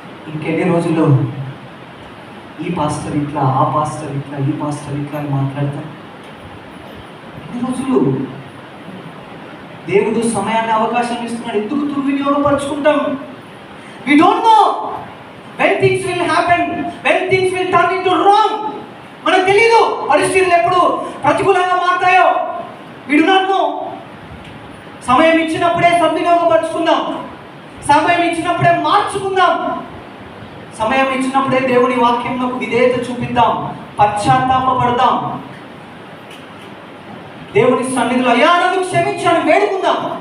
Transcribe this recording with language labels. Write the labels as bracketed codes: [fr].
[te] ఇంకెన్ని రోజుల్లో ఈ పాస్టర్ ఇట్లా, ఆ పాస్టర్ ఇట్లా, ఈ పాస్టర్ ఇట్లా అని మాట్లాడతాం? ఎన్ని రోజులు? దేవుడు సమయాన్ని, అవకాశాన్ని ఇస్తున్నాడు, ఎందుకు దుర్వినియోగపరుచుకుంటాం? [en] We don't know when things will happen, when things will turn into wrong. [te] మనకు తెలీదు పరిస్థితులు ఎప్పుడు ప్రతికూలంగా మారుతాయో. [en] We do not know. [te] సమయం ఇచ్చినప్పుడే సద్వినియోగపరుచుకుందాం, సమయం ఇచ్చినప్పుడే మార్చుకుందాం, సమయం ఇచ్చినప్పుడే దేవుని వాక్యంలో విధేయత చూపిద్దాం, పశ్చాత్తాపపడదాం, దేవుని సన్నిధిలో అయ్యా నన్ను క్షమించాను వేడుకుందాం.